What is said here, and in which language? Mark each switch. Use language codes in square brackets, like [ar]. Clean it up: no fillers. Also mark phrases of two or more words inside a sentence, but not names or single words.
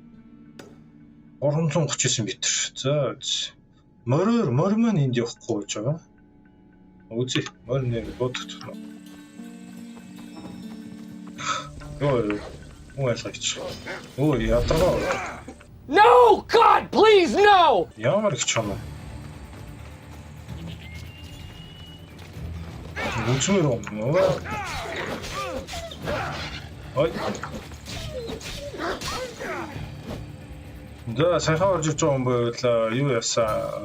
[mn] 339 м. За морь маань энд явахгүй гэж байгаа. Үзье. Морь нэг бодогдсон. Ой, ядраа. [en] No, God, please, no! [mn] Ямар их чам. Үзмэр юм. Ой. Да, сайхан орж иж байгаа юм бол юу яасан?